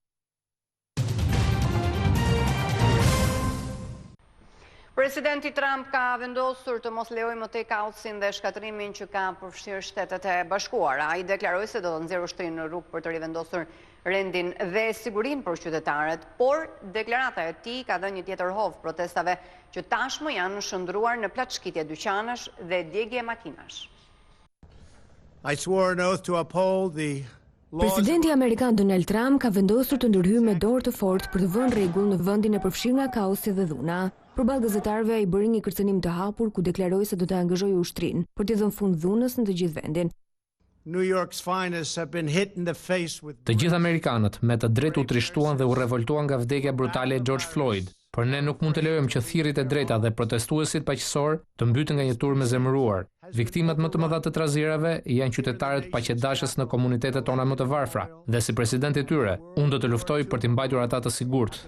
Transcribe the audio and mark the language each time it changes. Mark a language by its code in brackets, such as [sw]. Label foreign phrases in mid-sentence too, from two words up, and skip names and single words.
[sq] Presidenti Trump ka vendosur të mos lejojë më take-outsin dhe shkatrimin që ka përfshirë Shtetet e Bashkuara. Ai deklaroi se do të nxjerrë ushtrin në rrugë për të rivendosur rendin dhe sigurinë për qytetarët, por deklarata e tij ka dhënë një tjetër hovë protestave që tashmë janë shndruar në plaçkitje dyqanesh dhe djegje makinash. [en] I swore an oath to uphold the [sq] Presidenti Amerikan Donald Trump ka vendosur të ndërhyjë me dorë të fortë për të vënë rregull në vendin e përfshirë nga kaosi dhe dhuna. Përballë gazetarëve ai bëri një kërcënim të hapur ku deklaroi se do të angazhojë ushtrin për të dhënë fund dhunës në të gjithë vendin. [en] New York's finest have been hit in the face with [sq] Të gjithë amerikanët me të drejtë u trishtuan dhe u revoltuan nga vdekja brutale e George Floyd. Por ne nuk mund të lejojmë që thirrjet e drejta dhe protestuesit paqësor të mbyten nga një turm e zemëruar. Viktimat më të mëdha të trazirave janë qytetarët paqëdashës në komunitetet tona më të varfra, dhe si president i tyre, unë do të luftoj për t'i mbajtur ata të sigurt.